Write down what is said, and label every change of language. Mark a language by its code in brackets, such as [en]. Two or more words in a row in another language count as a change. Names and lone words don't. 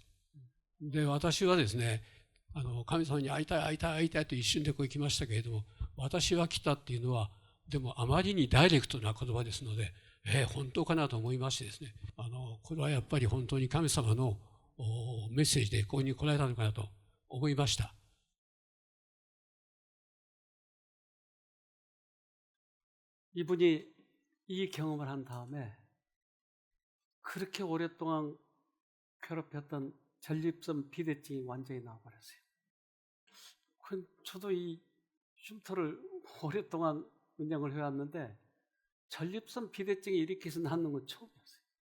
[ja] で、私はですね、神様に会いたい会いたい会いたいと一瞬で行きましたけれども、私は来たっていうのは、でもあまりにダイレクトな言葉ですので、本当かなと思いましてですね、これはやっぱり本当に神様のメッセージでここに来られたのかなと思いました。 [ko] 이분이 이 경험을 한 다음에 그렇게 오랫동안 괴롭혔던 전립선 비대증이 완전히 나와버렸어요. 저도 이 쉼터를 오랫동안 운영을 해왔는데 전립선 비대증이 이렇게 해서 낫는 건 처음이었어요.